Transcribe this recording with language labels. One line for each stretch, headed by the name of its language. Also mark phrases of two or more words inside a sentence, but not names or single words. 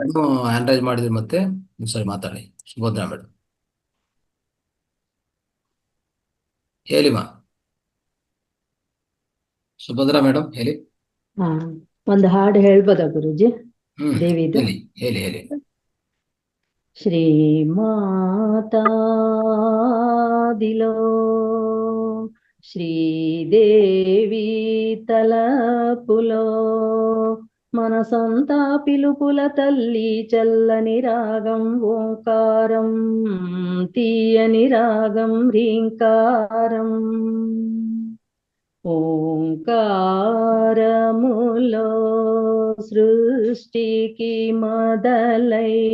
English: hand raise
Kannada: ಮಾಡಿದ್ರಿ, ಮತ್ತೆ ಸರಿ ಮಾತಾಡಿ. ಸುಭದ್ರಾ ಮೇಡಮ್ ಹೇಳಿಮಾ. ಸುಭದ್ರಾ ಮೇಡಮ್ ಹೇಳಿ. ಒಂದು ಹಾಡು ಹೇಳ್ಬೋದಾ ಗುರುಜಿ? ದೇವಿದು ಹೇಳಿ.
Telugu: ಶ್ರೀ ಮಾತಾ ದಿಲೋ శ్రీదేవి తలపులో మనసంతా పిలుపుల తల్లి చల్లని రాగం ఓంకారం తీయని రాగం రీంకారం ఓంకారములో సృష్టికి మొదలై